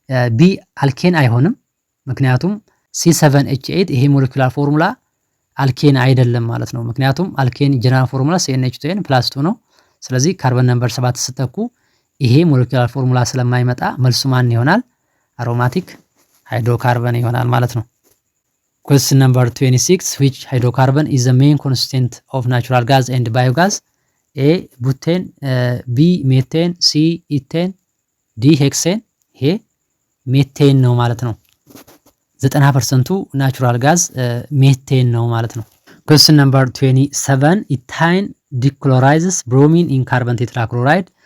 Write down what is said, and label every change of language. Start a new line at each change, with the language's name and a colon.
Amharic: ቢ አልኬን አይሆንም፣ ምክንያቱም C7H8 ይሄ ሞለኪውላር ፎርሙላ አልኬን አይደለም ማለት ነው። ምክንያቱም አልኬን ጀነራል ፎርሙላ CnH2n +2 ነው። ስለዚህ ካርበን ነምበር 7 ስተኩ ይሄ ሞለኪውላር ፎርሙላ ስለማይመጣ መልሱ ማን ይሆናል? አሮማቲክ ሃይድሮካርበን ይሆናል ማለት ነው።
English: Question number 26 which hydrocarbon is the main constituent of natural gas and biogas?
Amharic: A ቡቴን፣ ቢ ሜቴን፣ ሲ ኢቴን፣ ዲ ሄክሴን። ይሄ ሜቴን ነው ማለት ነው። 90% ናቹራል ጋዝ ሜቴን ነው ማለት ነው።
English: Question number 27 ኢታይን ዲክሎራይዝስ ብሮሚን ኢን ካርበን ቴትራክሎራይድ.